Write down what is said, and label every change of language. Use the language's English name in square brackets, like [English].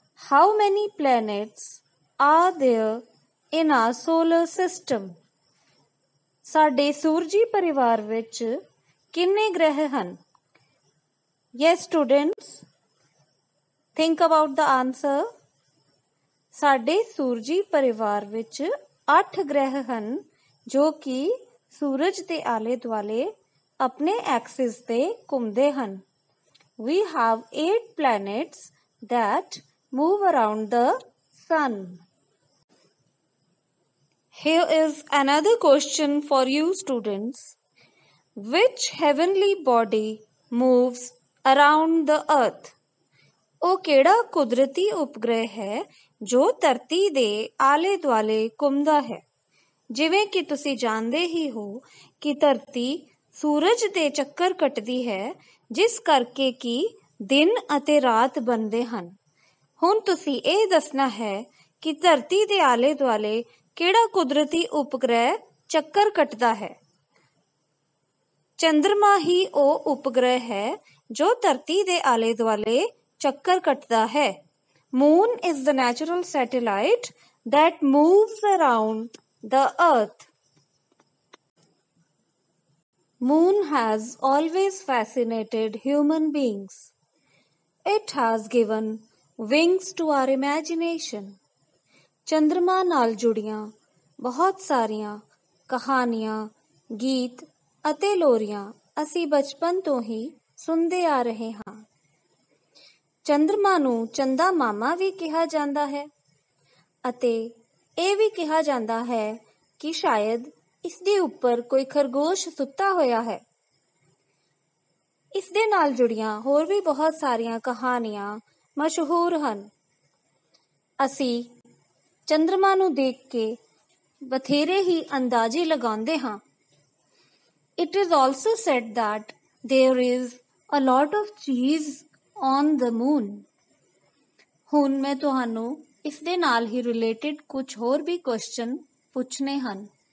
[English] How many planets are there in our solar system? [Punjabi] ਸਾਡੇ ਸੂਰਜੀ ਪਰਿਵਾਰ ਵਿੱਚ ਕਿੰਨੇ ਗ੍ਰਹਿ ਹਨ? [English] Yes students, think about the answer. [Punjabi] ਸਾਡੇ ਸੂਰਜੀ ਪਰਿਵਾਰ ਵਿੱਚ 8 ਗ੍ਰਹਿ ਹਨ ਜੋ ਕਿ ਸੂਰਜ ਦੇ ਆਲੇ ਦੁਆਲੇ ਆਪਣੇ ਐਕਸਿਸ ਤੇ ਘੁੰਮਦੇ ਹਨ. [English] We have 8 planets that move around the sun. Here is another question for you students. Which heavenly body moves around the earth? [Punjabi] ਉਹ ਕਿਹੜਾ ਕੁਦਰਤੀ ਉਪਗ੍ਰਹਿ ਹੈ ਜੋ ਧਰਤੀ ਦੇ ਆਲੇ ਦੁਆਲੇ ਘੁੰਮਦਾ ਹੈ? ਜਿਵੇਂ ਕਿ ਤੁਸੀਂ ਜਾਣਦੇ ਹੀ ਹੋ ਕਿ ਧਰਤੀ ਸੂਰਜ ਦੇ ਚੱਕਰ ਕੱਟਦੀ ਹੈ ਜਿਸ ਕਰਕੇ ਕਿ ਦਿਨ ਅਤੇ ਰਾਤ ਬਣਦੇ ਹਨ. ਹੁਣ ਤੁਸੀਂ ਇਹ ਦੱਸਣਾ ਹੈ ਕਿ ਧਰਤੀ ਦੇ ਆਲੇ ਦੁਆਲੇ ਕਿਹੜਾ ਕੁਦਰਤੀ ਉਪਗ੍ਰਹਿ ਚੱਕਰ ਕੱਟਦਾ ਹੈ? ਚੰਦਰਮਾ ਹੀ ਉਹ ਉਪਗ੍ਰਹਿ ਹੈ ਜੋ ਧਰਤੀ ਦੇ ਆਲੇ ਦੁਆਲੇ ਚੱਕਰ ਕੱਟਦਾ ਹੈ. [English] Moon is the natural satellite that moves around the earth. Moon has always fascinated human beings. It has given wings to our imagination. [Punjabi] ਚੰਦਰਮਾ ਨਾਲ ਜੁੜੀਆਂ ਬਹੁਤ ਸਾਰੀਆਂ ਕਹਾਣੀਆਂ, ਗੀਤ ਅਤੇ ਲੋਰੀਆਂ ਅਸੀਂ ਬਚਪਨ ਤੋਂ ਹੀ ਸੁਣਦੇ ਆ ਰਹੇ ਹਾਂ. ਚੰਦਰਮਾ ਨੂੰ ਚੰਦਾ ਮਾਮਾ ਵੀ ਕਿਹਾ ਜਾਂਦਾ ਹੈ ਅਤੇ ਇਹ ਵੀ ਕਿਹਾ ਜਾਂਦਾ ਹੈ ਕਿ ਸ਼ਾਇਦ ਇਸ ਦੇ ਉੱਪਰ ਕੋਈ ਖਰਗੋਸ਼ ਸੁੱਤਾ ਹੋਇਆ ਹੈ. ਇਸ ਦੇ ਨਾਲ ਜੁੜੀਆਂ ਹੋਰ ਵੀ ਬਹੁਤ ਸਾਰੀਆਂ ਕਹਾਣੀਆਂ ਮਸ਼ਹੂਰ ਹਨ. ਅਸੀਂ ਚੰਦਰਮਾ ਨੂੰ ਦੇਖ ਕੇ ਬਥੇਰੇ ਹੀ ਅੰਦਾਜ਼ੇ ਲਗਾਉਂਦੇ ਹਾਂ. [English] It is also said that there is a lot of cheese on the moon. [Punjabi] ਹੁਣ ਮੈਂ ਤੁਹਾਨੂੰ ਇਸ ਦੇ ਨਾਲ ਹੀ ਰਿਲੇਟਡ ਕੁਝ ਹੋਰ ਵੀ ਕੁਐਸਚਨ ਪੁੱਛਣੇ ਹਨ.